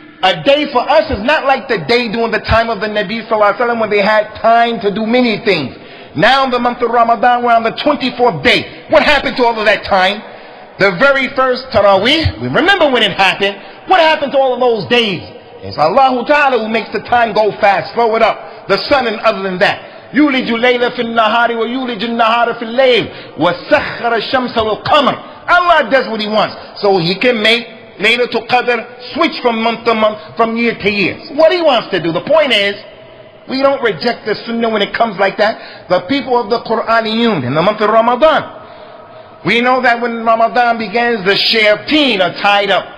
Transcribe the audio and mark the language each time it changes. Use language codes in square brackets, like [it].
[en] A day for us is not like the day during the time of the Nabi Sallallahu Alaihi Wasallam when they had time to do many things. Now in the month of Ramadan, we're on the 24th day. What happened to all of that time? The very first Taraweeh, we remember when it happened. What happened to all of those days? It's Allah Ta'ala who makes the time go fast, slow it up. The sun and other than that. [ar] يولج الليل في النهار ويولج النهار في الليل وسخر الشمس والقمر. [en] Allah does what He wants. So He can make Laylatul Qadr switch from month to month, from year to year. So what He wants to do. The point is, we don't reject the Sunnah when it comes like that. The people of the Quraniyun in the month of Ramadan, we know that when Ramadan begins, the shayateen are tied up.